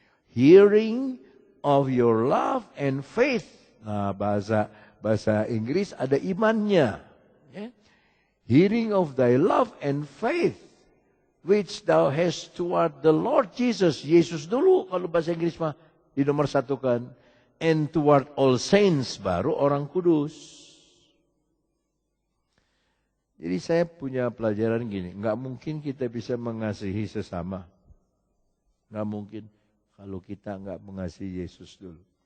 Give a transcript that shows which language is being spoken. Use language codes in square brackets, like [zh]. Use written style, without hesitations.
[en] Hearing of your love and faith. [id] Nah, bahasa Inggris ada imannya. [en] Yeah. Hearing of thy love and faith, which thou hast toward the Lord Jesus. [id] Yesus dulu kalau bahasa Inggris mah di nomor 1 kan. [en] And toward all saints, [id] baru orang kudus. Jadi saya punya pelajaran gini, nggak mungkin kita bisa mengasihi sesama. Nggak mungkin kalau kita nggak mengasihi Yesus dulu.